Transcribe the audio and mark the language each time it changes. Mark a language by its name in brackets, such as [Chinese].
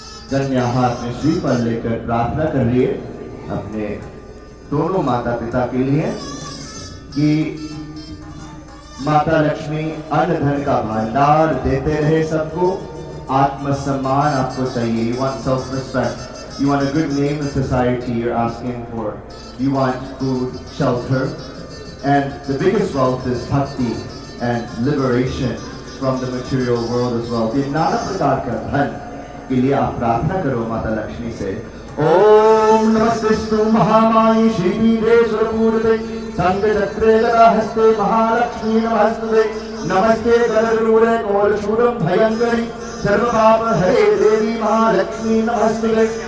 [Hindi] कन्या हाथ में श्रीफल लेकर प्रार्थना कर रही है अपने दोनों माता पिता के लिए कि माता लक्ष्मी अन्न धन का भंडार देते रहे सबको। आत्मसम्मान आपको चाहिए। [English] You want self-respect. You want a good name in society. You're asking for. You want food, shelter, and the biggest wealth is bhakti and liberation from the material world as well. [Hindi] ये नाना प्रकार का धन के लिए आप प्रार्थना करो माता लक्ष्मी से। [Sanskrit] ओम नमस्ते महामाई श्रीपीठेश्वरमूर्ते शंखचक्रे गदाहस्ते महालक्ष्मी नमस्ते। नमस्ते गरुड़े कोलशूलम भयंकरी सर्वपाप हरे देवी महालक्ष्मी नमस्ते।